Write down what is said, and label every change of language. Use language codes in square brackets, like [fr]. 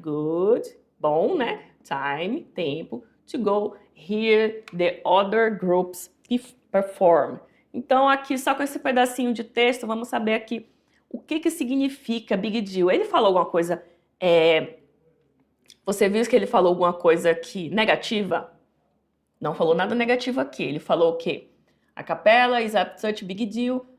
[pt] Good, bom, né? Time, tempo. [en] To go hear the other groups perform. [pt] Então, aqui, só com esse pedacinho de texto, vamos saber aqui o que significa big deal. Ele falou alguma coisa... Você viu que ele falou alguma coisa aqui negativa? Não falou nada negativo aqui. Ele falou o quê? [en] A capela is such big deal.